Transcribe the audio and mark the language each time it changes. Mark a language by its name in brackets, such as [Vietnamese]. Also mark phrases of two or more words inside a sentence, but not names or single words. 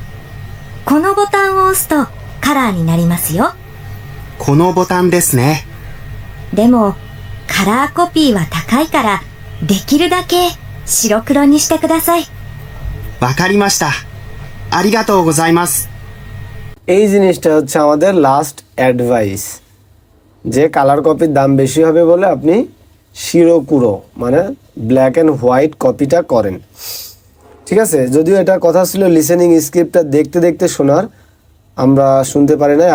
[Japanese] このボタンを押すとカラーになりますよ。このボタンですね。でも、カラーコピーは高いから、できるだけ白黒にしてください。わかりました。ありがとうございます。 [Bangla] এই জিনিসটা হচ্ছে আমাদের [English] last advice, [Bangla] যে [English] color copy [Bangla] দাম বেশি হবে বলে আপনি শিরোকুরো মানে [English] black and white copy [Bangla] করেন। ঠিক আছে, যদিও এটা কথা ছিল [English] listening script [Bangla] দেখতে দেখতে শোনার, আমরা শুনতে পারি না।